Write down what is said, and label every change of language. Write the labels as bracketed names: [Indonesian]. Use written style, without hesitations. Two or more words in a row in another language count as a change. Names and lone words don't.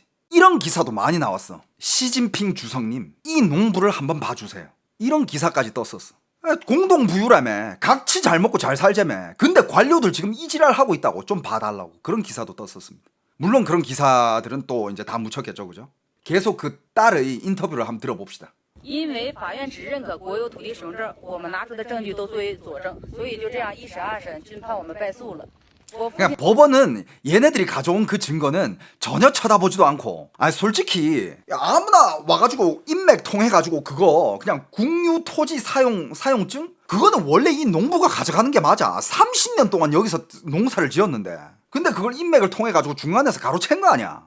[Korean] 이런 기사도 많이 나왔어. 시진핑 주석님 이 농부를 한번 봐주세요. 이런 기사까지 떴었어. 공동부유라며 각치 잘 먹고 잘 살자며 근데 관료들 지금 이 지랄 하고 있다고 좀 봐달라고 그런 기사도 떴었습니다. 물론 그런 기사들은 또 이제 다 묻혔겠죠, 그죠? 계속 그 딸의 인터뷰를 한번 들어봅시다. [Chinese] 因为法院只认可国有土地使用证，我们拿出的证据都作为佐证，所以就这样一审二审均判我们败诉了。 [Korean] 그냥 법원은 얘네들이 가져온 그 증거는 전혀 쳐다보지도 않고 솔직히 아무나 와가지고 인맥 통해가지고 그거 그냥 국유 토지 사용증? 그거는 원래 이 농부가 가져가는 게 맞아. 30년 동안 여기서 농사를 지었는데 근데 그걸 인맥을 통해가지고 중간에서 가로챈 거 아니야.